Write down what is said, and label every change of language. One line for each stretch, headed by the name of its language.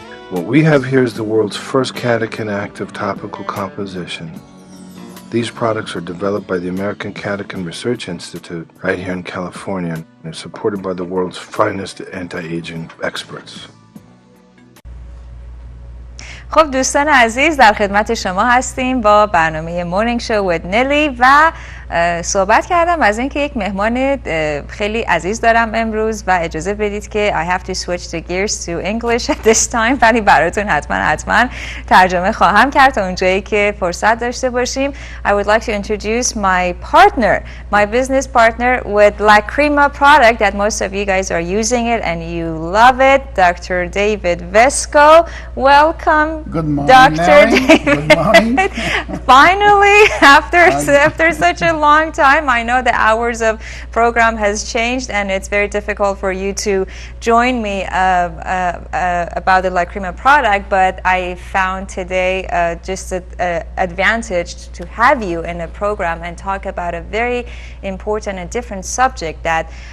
English: What we have here is the world's first catechin active topical composition, These products are developed by the American Catechin Research Institute right here in California and are supported by the world's finest anti-aging experts.
Persian: خب دوستان عزیز در خدمت شما هستیم با برنامه مورنینگ شو with نلی و صحبت کردم از اینکه یک مهمان خیلی عزیز دارم امروز و اجازه بدید که
English: I have to switch the gears to English at this time
Persian: ولی براتون حتما ترجمه خواهم کرد تا اونجایی که فرصت داشته باشیم.
English: I would like to introduce my partner, my business partner with La Crema product that most of you guys are using it and you love it, Dr. David Vesco. Welcome. Good morning, Dr. Nelly. David. Good morning. Finally, after such a long time, I know the hours of program has changed and it's very difficult for you to join me about the La Crema product, but I found today just an advantage to have you in a program and talk about a very important and different subject that